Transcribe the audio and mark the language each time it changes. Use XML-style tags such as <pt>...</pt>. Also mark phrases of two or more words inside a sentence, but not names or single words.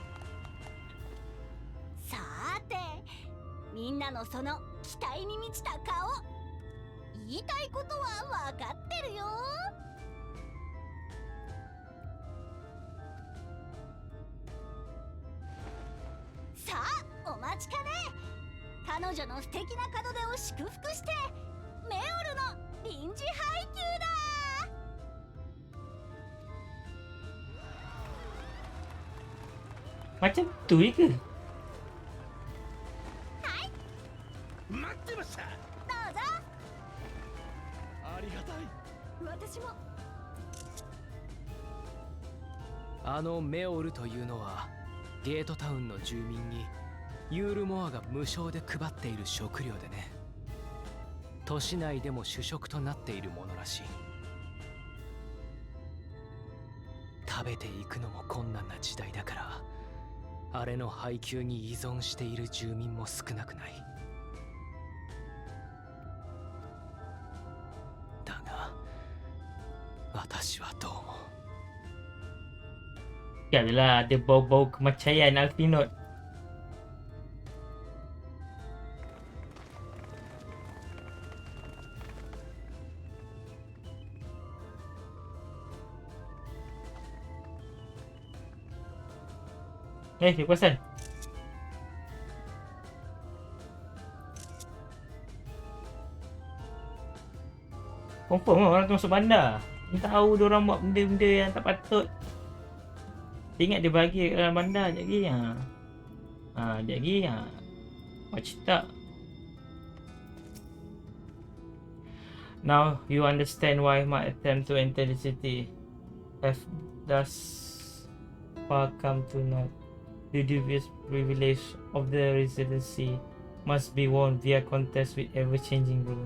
<ja>さーて、みんなのその期待に満ちた顔、言いたいことは分かってるよ。さあ、お待ちかね。彼女の素敵な門出を祝福してメオルの臨時配給だ。</ja> <ms>Macam tu je ke?</ms> <ja>待ってました。どうぞ。ありがたい。私も。あのメオルというのはゲートタウンの住民にユールモアが無償で配っている食料でね。都市内でも主食となっているものらしい。食べていくのも困難な時代だからあれの配給に依存している住民も少なくない。だが私はどうも。</ja> <ms>Yalah, ada bau-bau kemacayan Alfinot. Dia perasan? Confirm lah orang tu masuk bandar. Dia tahu dia orang buat benda-benda yang tak patut. Dia ingat dia bahagia kat dalam bandar sekejap lagi. Sekejap lagi. Macam tak.</ms> <en>Now you understand why my attempt to enter the city have thus far come to naught. The dubious privilege of the residency must be won via contest with ever-changing rule.</en>